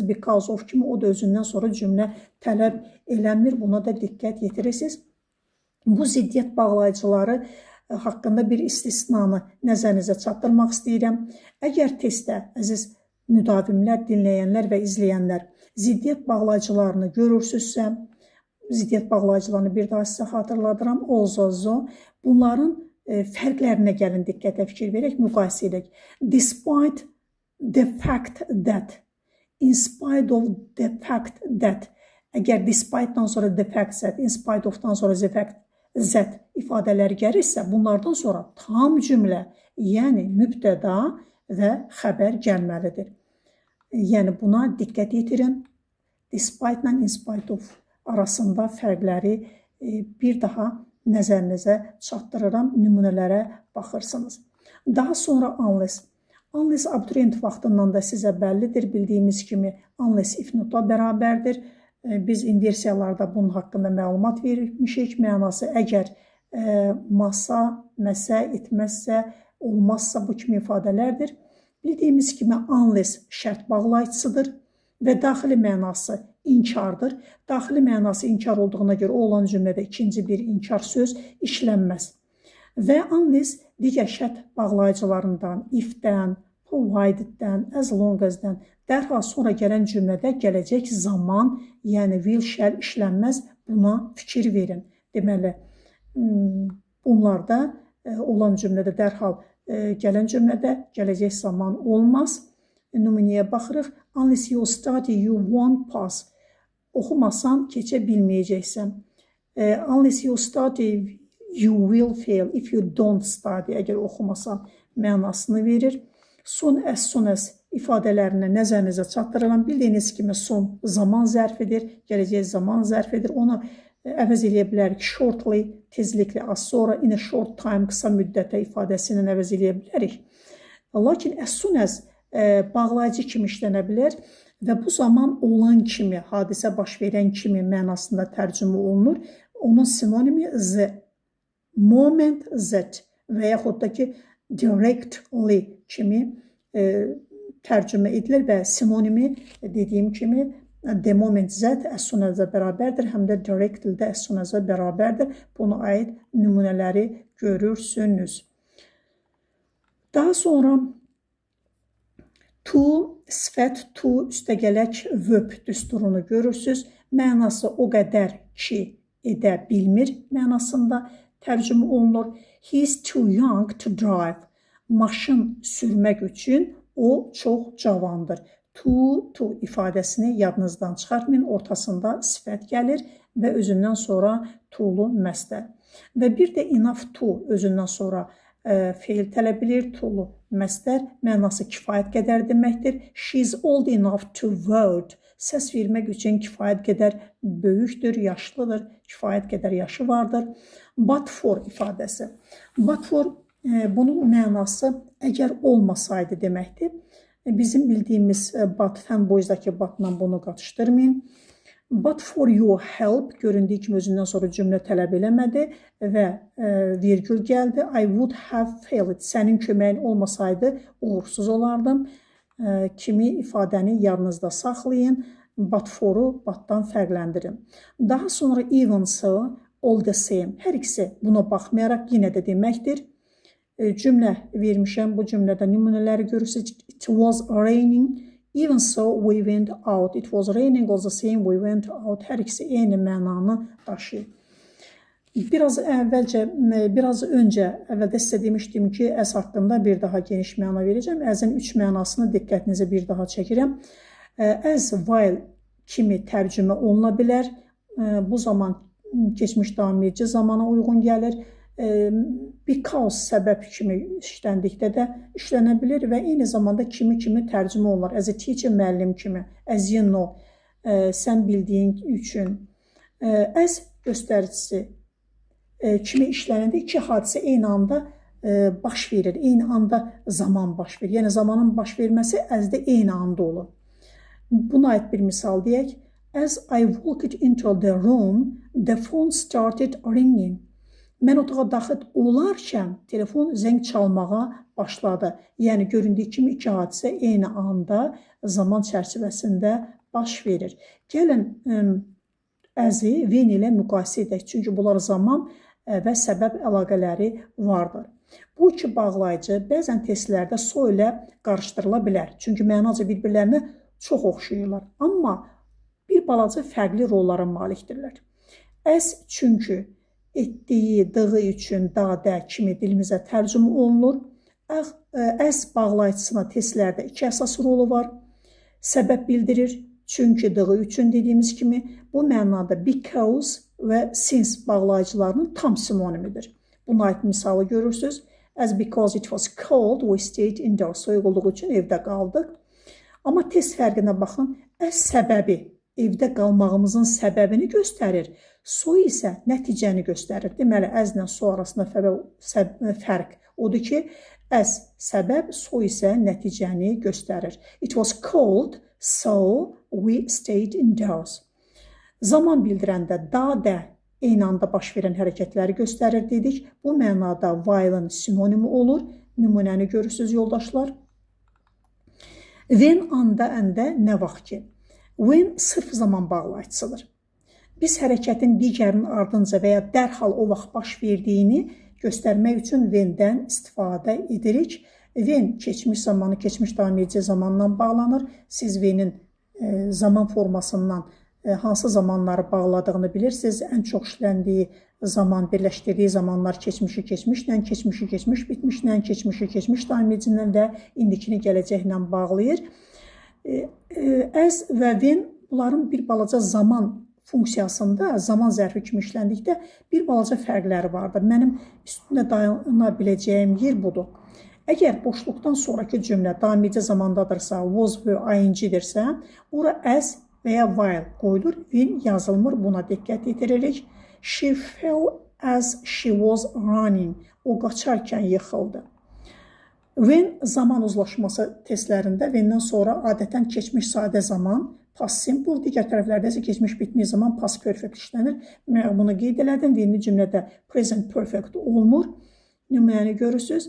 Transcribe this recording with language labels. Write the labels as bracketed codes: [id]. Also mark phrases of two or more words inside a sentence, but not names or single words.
[en] Because of [az] kimi o da özündən sonra cümlə tələb eləmir. Buna da diqqət yetirirsiniz. Bu ziddiyyət bağlayıcıları haqqında bir istisnanı nəzərinizə çatdırmaq istəyirəm. Əgər testdə, əziz müdavimlər, dinləyənlər və izləyənlər, ziddiyyət bağlayıcılarını görürsünüzsə, ziddiyyət bağlayıcılarını bir daha sizə xatırladıram. Also, bunların fərqlərinə gəlin diqqətə fikir verək, müqayisə edək. [en] Despite the fact that, in spite of the fact that, [az] əgər despite-dan sonra [en] the fact that, in spite of- [az] dan sonra [en] the fact that [az] ifadələri gəlirsə, bunlardan sonra tam cümlə, yəni mübtəda və xəbər gəlməlidir. Yəni buna diqqət yetirin. Despite-la [en] in spite of [az] arasında fərqləri bir daha nəzərinizə çatdırıram, nümunələrə baxırsınız. Daha sonra unless. Unless abituriyent vaxtından da sizə bəllidir. Bildiyimiz kimi unless [en] if notla [az] bərabərdir. Biz inversiyalarda bunun haqqında məlumat vermişik. Mənası əgər masa, məsə, etməzsə, olmazsa bu kimi ifadələrdir. Bildiyimiz kimi unless şərt bağlayıcısıdır və daxili mənası inkardır. Daxili mənası inkar olduğuna görə olan cümlədə ikinci bir inkar söz işlənməz. Və unless digər şərt bağlayıcılarından if-dən, provided-dən, [en] as long as-dən [az] dərhal sonra gələn cümlədə gələcək zaman, yəni [en] will, shall [az] işlənməz. Buna fikir verin. Deməli, bunlarda olan cümlədə dərhal gələn cümlədə gələcək zaman olmaz. Nümunəyə baxırıq. [en] Unless you study, you won't pass. [az] Oxumasan keçə bilməyəcəksən. [en] Unless you study, you will fail. If you don't study, [az] əgər oxumasan mənasını verir. [en] As soon as [az] ifadələrini nəzərinizə çatdırıram. Bildiyiniz kimi son zaman zərfidir, gələcək zaman zərfidir. Onu əvəz eləyə bilərik shortly, tezliklə, az sonra, [en] in a short time, [az] qısa müddətə ifadəsindən əvəz eləyə bilərik. Lakin [en] as soon as [az] bağlayıcı kimi işlənə bilər və bu zaman olan kimi, hadisə baş verən kimi mənasında tərcümə olunur. Onun sinonimi [en] the moment that [az] və yaxud da ki directly kimi tərcümə edilir və sinonimi dediyim kimi [en] the moment that as soon as-a [az] bərabərdir, həm də directly də [en] as soon as-a [az] bərabərdir. Buna aid nümunələri görürsünüz. Daha sonra to, sifət to, üstəgələk verb düsturunu görürsünüz. Mənası o qədər ki, edə bilmir mənasında tərcümə olunur. [en] He is too young to drive. [az] Maşın sürmək üçün o çox cavandır. To ifadəsini yadınızdan çıxartmayın. Ortasında sifət gəlir və özündən sonra to'lu məstər. Və bir də [en] enough to [az] özündən sonra feil tələb edir. To'lu məstər mənası kifayət qədər deməkdir. [en] She is old enough to vote. [az] Səs vermək üçün kifayət qədər böyükdür, yaşlıdır, kifayət qədər yaşı vardır. [en] But for [az] ifadəsi. [en] But for [az] bunun mənası əgər olmasaydı deməkdir. Bizim bildiyimiz but, fanboysdakı butla bunu qatışdırmayın. [en] But for your help [az] göründüyü kimi özündən sonra cümlə tələb eləmədi və virgül gəldi. [en] I would have failed. [az] Sənin köməyin olmasaydı uğursuz olardım. Kimi ifadəni yadınızda saxlayın. [en] But for-u [az] butdan fərqləndirin. Daha sonra [en] even so, all the same. [az] Hər ikisi buna baxmayaraq yenə də deməkdir. Cümlə vermişəm. Bu cümlədə nümunələri görürsünüz. [en] It was raining. Even so, we went out. It was raining all the same, we went out. [az] Hər ikisi eyni mənanı daşıyır. Biraz öncə əvvəldə sizə demişdim ki, əs haqqında bir daha geniş məna verəcəm. Əzin 3 mənasını diqqətinizi bir daha çəkirəm. [en] As, while [az] kimi tərcümə oluna bilər. Bu zaman keçmiş davam edici zamana uyğun gəlir. Because səbəb kimi işləndikdə də işlənə bilir və eyni zamanda kimi tərcümə olunur. [en] As a teacher, [az] müəllim kimi. [en] As you know, [az] sən bildiyin üçün. As göstəricisi kimi işlənəndə iki hadisə eyni anda baş verir. Eyni anda zaman baş verir. Yəni zamanın baş verməsi as-də eyni anda olur. Buna aid bir misal deyək. [en] As I walked into the room, the phone started ringing. [az] Mən otağa daxil olarkən telefon zəng çalmağa başladı. Yəni göründüyü kimi iki hadisə eyni anda zaman çərçivəsində baş verir. Gəlin [en] as-i when [az] ilə müqayisə edək. Çünki bunlar zaman və səbəb əlaqələri vardır. Bu iki bağlayıcı bəzən testlərdə so ilə qarışdırıla bilər. Çünki mənaca bir-birlərinə çox oxşayırlar. Amma bir balaca fərqli rollara malikdirlər. As çünki etdiyi, dığı üçün da kimi dilimizə tərcümə olunur. As bağlayıcısına testlərdə iki əsas rolu var. Səbəb bildirir, çünki, dığı üçün dediyimiz kimi. Bu mənada because və since bağlayıcılarının tam sinonimidir. Buna aid misalı görürsünüz. [en] As because it was cold, we stayed indoors. [az] Soyuq olduğu üçün evdə qaldıq. Amma test fərqinə baxın. As səbəbi evdə qalmağımızın səbəbini göstərir. So isə nəticəni göstərir. Deməli, [en] as-lə so [az] arasında fərq odur ki, as səbəb, so isə nəticəni göstərir. [en] It was cold, so we stayed indoors. [az] Zaman bildirəndə da eyni anda baş verən hərəkətləri göstərir dedik. Bu mənada while-ın sinonimi olur. Nümunəni görürsünüz, yoldaşlar. When anda, əndə, nə vaxt ki. When sırf zaman bağlayıcısıdır. Biz hərəkətin digərinin ardınca və ya dərhal o vaxt baş verdiyini göstərmək üçün when-dən istifadə edirik. When keçmiş zamanı, keçmiş davam edici zamandan bağlanır. Siz when-in zaman formasından hansı zamanları bağladığını bilirsiniz. Ən çox işləndiyi zaman, birləşdirdiyi zamanlar keçmişi keçmişlə, keçmişi keçmiş bitmişlə, keçmişi keçmiş davam edicindən və indikini gələcəklə bağlayır. As və when bunların bir balaca zaman funksiyasında, zaman zərfi kimi işləndikdə bir balaca fərqləri vardır. Mənim üstündə dayana biləcəyim yer budur. Əgər boşluqdan sonraki cümlə davam edici zamandadırsa, was və ing-dirsə, ora as və ya while qoyulur, when yazılmır, buna diqqət yetiririk. [en] She fell as she was running. [az] O qaçarkən yıxıldı. When zaman uzlaşması testlərində when-dən sonra adətən keçmiş sadə zaman, [en] past simple, [az] digər tərəflərdə isə keçmiş bitmiş zaman [en] past perfect [az] işlənir. Mən bunu qeyd elədim. When-li cümlədə [en] present perfect [az] olmur. Nümunəni görürsünüz.